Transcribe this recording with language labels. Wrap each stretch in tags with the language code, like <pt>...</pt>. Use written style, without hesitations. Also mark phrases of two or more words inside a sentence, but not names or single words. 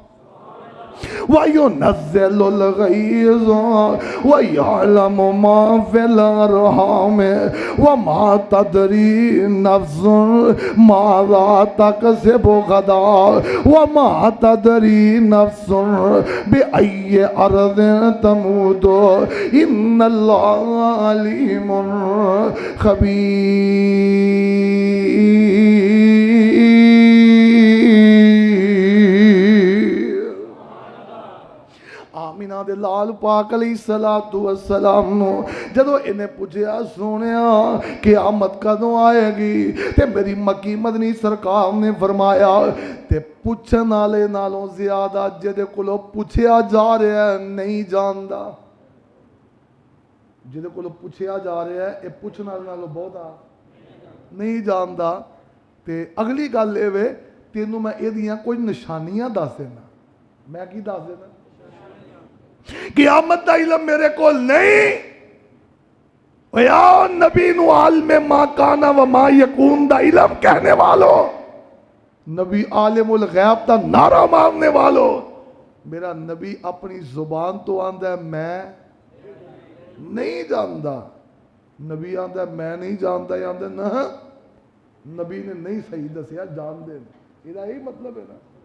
<ar>وَيُنَزِّلُ الْغَيْظَ وَيَعْلَمُ مَا فِي الْأَرْحَامِ وَمَا تَدْرِي نَفْسٌ مَاذَا تَكْسِبُ غَدًا وَمَا تَدْرِي نَفْسٌ بِأَيِّ أَرْضٍ تَمُوتُ إِنَّ اللَّهَ عَلِيمٌ خَبِيرٌ۔</ar> <pa>آمینہ دے لال پاک</pa> <ar>علیہ الصلوۃ والسلام</ar> <pa>نو جدو انہیں پوچھیا سونیا قیامت کدوں آئے گی تے میری مکی مدنی سرکار نے فرمایا تے پوچھن والے نالوں زیادہ جدے کولو پوچھیا جا رہا ہے نہیں جاندا، جدے کولو پوچھیا جا رہا ہے اے پوچھن والے نالوں بہتا نہیں جاندا۔ تے اگلی گل اے وے تینوں میں اے دیاں کوئی نشانیاں دس دینا، میں کی دس دینا؟ قیامت دا علم میرے کو نہیں، یا نبی نو</pa> <ar>عالم ما کانا و ما یکون</ar> <pa>دا علم کہنے والو، نبی</pa> <ar>عالم الغیب</ar> <pa>دا نعرہ مارنے والو، میرا نبی اپنی زبان تو آندہ ہے میں نہیں جاندا، نبی آندہ ہے میں نہیں جاندا، یا آندہ ہے نبی نے نہیں صحیح دسیا جان دے،</pa> <ur>یہ یہی مطلب ہے نا</ur>